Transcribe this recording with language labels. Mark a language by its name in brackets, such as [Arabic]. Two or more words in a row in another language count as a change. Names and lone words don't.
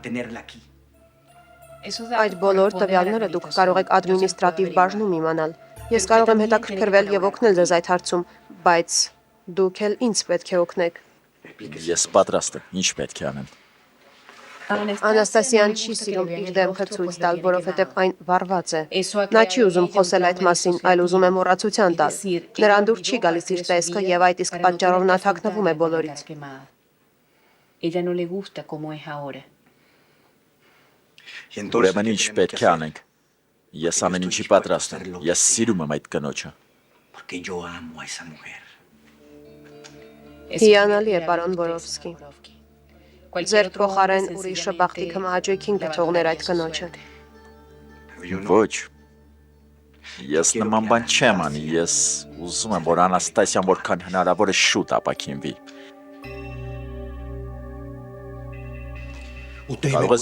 [Armenian] Այդ բոլոր տվյալները դուք կարող եք ադմինիստրատիվ բաժնում իմանալ։ Ես կարող եմ հետաքրքրվել եւ օգնել ձեզ այդ հարցում, բայց դուք էլ ինձ պետք է օգնեք։ Ես պատրաստ եմ, ինչ պետք է անեմ։ Անաստասիան չի սիրում իր դեմքը ցույց տալ, որովհետև այն վառված է։ Նա չի ուզում խոսել այդ մասին, այլ ուզում է մոռացության տալ։ Նրան դուր չի գալիս իր տեսքը եւ այդ իսկ պատճառով նա թաքնվում է բոլորից։ [Spanish] Ella no le gusta como es ahora. [Armenian] Ուրեմն ինչ պետք է անենք։ Ես ամեն ինչի պատրաստ եմ։ Ես սիրում եմ այդ կնոջը։ [Spanish] Porque yo amo a esa mujer. [Armenian] Հիանալի է, պարոն Բորովսկի։ Ձեր փոխարեն ուրիշը բախտի կմահաճույքին կթողներ այդ կնոջը։ Ոչ։ Ես նման բան չեմ անի, ես ուզում եմ, որ Անաստասիան որքան հնարավոր է շուտ ապաքինվի։ Կարող ես